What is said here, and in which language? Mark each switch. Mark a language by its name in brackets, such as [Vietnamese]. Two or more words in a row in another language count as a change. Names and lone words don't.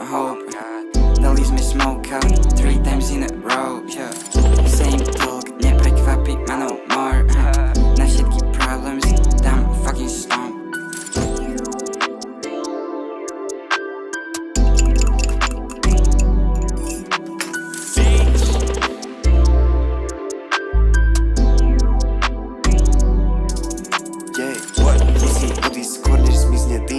[English] dope. [Slovak] Dali sme [English] smoke out 3 times in a row, yeah. Same talk, [Slovak] neprekvapí ma [English] no more. [Slovak] Na všetky problems dám [English] fucking stomp. [Slovak] Musím odísť skôr, než zmizne dým.